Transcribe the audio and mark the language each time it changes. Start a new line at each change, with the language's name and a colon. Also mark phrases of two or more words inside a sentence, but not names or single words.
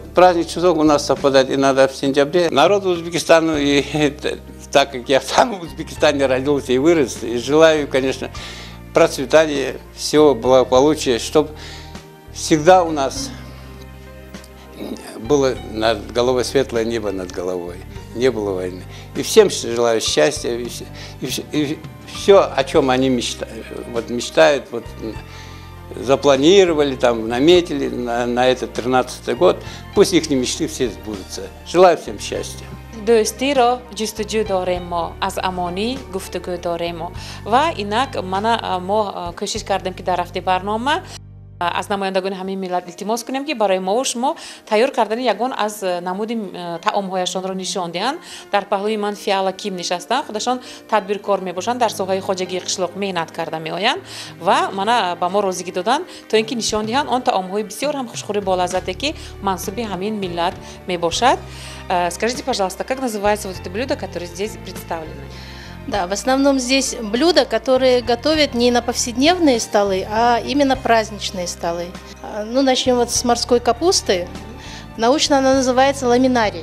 Russian: Праздник Чузок у нас совпадает иногда в сентябре. Народ Узбекистана, и так как я сам в Узбекистане родился и вырос, и желаю, конечно, процветания, всего благополучия, чтобы всегда у нас было над головой светлое небо над головой, не было войны. И всем желаю счастья, и все, о чем они мечтают, запланировали, там, наметили на этот 13-й год, пусть их мечты все сбудутся. Желаю всем счастья.
Tajik: До'стиро ҷустуҷӯ дорем мо, аз амонӣ гуфтугӯ дорем мо. Ва инак мо кӯшиш кардем ки дар ҳафтаи барнома аз намояндагони ҳамаи миллат илтимос кунем ки барои мову шумо тайёр кардани ягон аз намуди таомҳояшонро нишон диҳанд. Дар паҳлӯи ман Фиала Ким нишастанд, худашон тадбиркор мебошанд, дар соҳаи хоҷагии қишлоқ меҳнат карда меоянд ва мана ба мо розигӣ доданд то ин ки нишон диҳанд он таомҳои бисёр ҳам хушхӯри болаззате ки мансуби ҳамин миллат мебошад.
Russian: Скажите, пожалуйста, как называется вот это блюдо, которое здесь представлено? Да, в основном здесь блюда, которые готовят не на повседневные столы, а именно праздничные столы. Ну, начнем вот с морской капусты. Научно она называется ламинарий.